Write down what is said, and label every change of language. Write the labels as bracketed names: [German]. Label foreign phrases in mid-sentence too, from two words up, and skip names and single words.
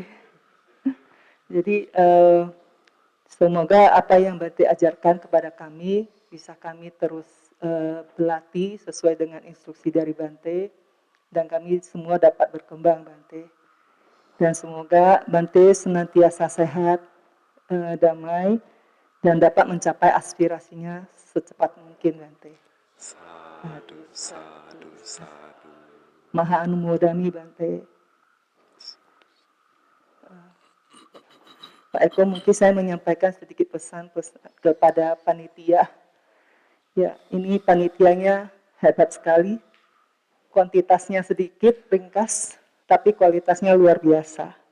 [Indonesian] Jadi semoga apa yang Bante ajarkan kepada kami bisa kami terus berlatih sesuai dengan instruksi dari Bante, dan kami semua dapat berkembang Bante. Dan semoga Bante senantiasa sehat, damai, dan dapat mencapai aspirasinya secepat mungkin Bante. [Pali] Sadu, sadu, sadu. Maha Anumodami Bante. [Indonesian] Pak Eko, mungkin saya menyampaikan sedikit pesan kepada panitia. Ya, ini panitianya hebat sekali. Kuantitasnya sedikit, ringkas, tapi kualitasnya luar biasa.